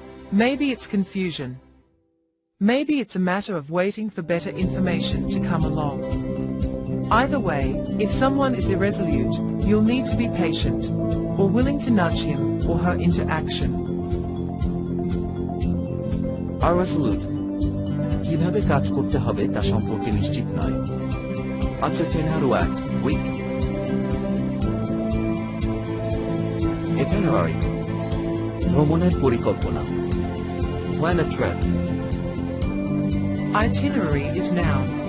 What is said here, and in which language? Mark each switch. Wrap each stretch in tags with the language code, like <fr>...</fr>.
<en>Maybe it's confusion. Maybe it's a matter of waiting for better information to come along. Either way, if someone is irresolute, you'll need to be patient, or willing to nudge him or her into action. Irresolute.</en> <bn>কিভাবে কাজ করতে হবে তা সম্পর্কে নিশ্চিত নয়।</bn> <en>Uncertain how to act, weak. Itinerary.</en> <bn>ভ্রমণের পরিকল্পনা।</bn> <en>Plan of trip. Itinerary is noun.</en>